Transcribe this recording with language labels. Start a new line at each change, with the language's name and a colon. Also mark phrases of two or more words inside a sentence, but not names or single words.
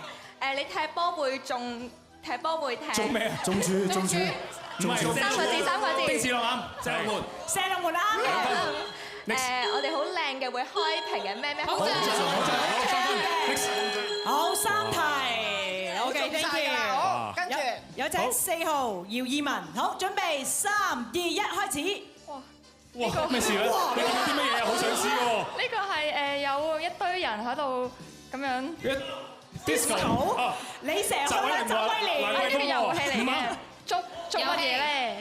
Cantonese: 你踢波會中，踢波會踢。中咩啊？中柱。唔係3個字。丁字落啱，射龍門。射龍門啱嘅。我哋好靚嘅會開屏嘅咩？好正。好，3 題。
English: OK，thank you。
Cantonese: 跟住有請4號姚以文。好，準備3、2、1開始。哇！咩事咧？你講啲乜嘢啊？好想知喎。呢個係有一堆人喺度咁樣。 Disco。你成日去周威廉。呢個遊戲嚟嘅。捉乜嘢咧？